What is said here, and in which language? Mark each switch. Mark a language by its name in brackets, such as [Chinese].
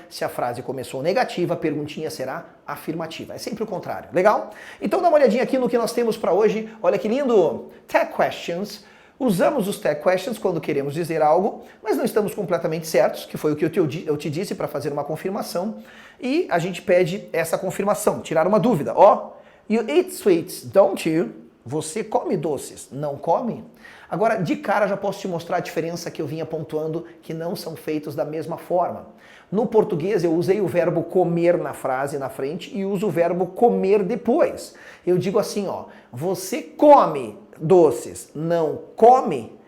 [Portuguese] Se a frase começou negativa, a perguntinha será afirmativa. É sempre o contrário. Legal? Então dá uma olhadinha aqui no que nós temos para hoje. Olha que lindo! Tag questions. Usamos os tag questions quando queremos dizer algo, mas não estamos completamente certos, que foi o que eu te disse para fazer uma confirmação, e a gente pede essa confirmação, tirar uma dúvida. [English] Ó, you eat sweets, don't you? [Portuguese] Você come doces, não come? Agora, de cara, já posso te mostrar a diferença que eu vinha pontuando, que não são feitos da mesma forma. No português, eu usei o verbo comer na frase na frente e uso o verbo comer depois. Eu digo assim, ó, você come doces, não come?